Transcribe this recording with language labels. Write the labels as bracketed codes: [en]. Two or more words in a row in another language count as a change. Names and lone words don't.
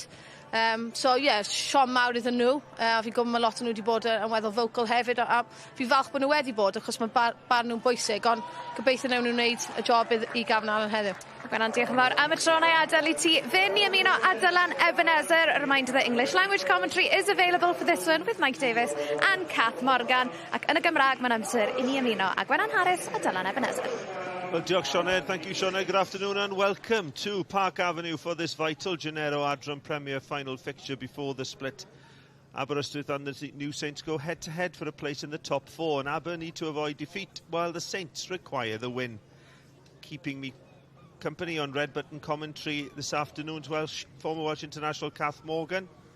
[cy] So ie, siom mawr iddyn nhw, a fi'n gwybod mae lot o nhw wedi bod yn weddol vocal hefyd, a fi'n falch bod nhw wedi bod, achos mae barn nhw'n bwysig, ond gobeithio newn nhw'n gwneud y job i Gavin Allen heddiw. Gwenan, diolch yn fawr am y tro na i adael i ti fynd i ymuno a Dylan Ebenezer. [en] A reminder that English language commentary is available for this one with Mike Davis and Kath Morgan. [cy] Ac yn y Gymraeg mae'n amser i ni ymuno a Gwenan Harris a Dylan Ebenezer. Well, diolch Sioned, [en] thank you Sioned, good afternoon and welcome to Park Avenue for this vital Genero Adran Premier final fixture before the split. Aberystwyth and the New Saints go head-to-head for a place in the top 4 and Aber need to avoid defeat while the Saints require the win. Keeping me company on Red Button commentary this afternoon's former Welsh international Kath Morgan.